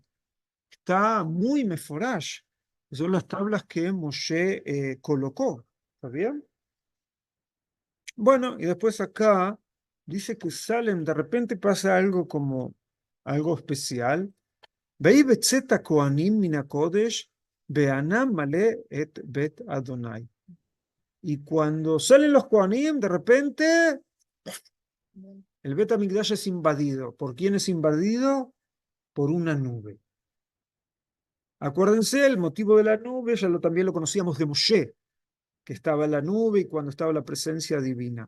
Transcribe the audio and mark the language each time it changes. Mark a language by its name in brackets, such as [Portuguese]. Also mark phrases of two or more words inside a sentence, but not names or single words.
[Spanish] Está muy meforash. Son las tablas que Moshe colocó. ¿Está bien? Bueno, y después acá dice que salen, de repente pasa algo como algo especial. [Hebrew] ויהי בצאת כהנים מן הקודש והענן מלא את בית אדוני. [Spanish] Y cuando salen los kohanim, de repente el Bet HaMikdash es invadido. ¿Por quién es invadido? Por una nube. Acuérdense, el motivo de la nube también lo conocíamos de Moshe, que estaba en la nube y cuando estaba la presencia divina.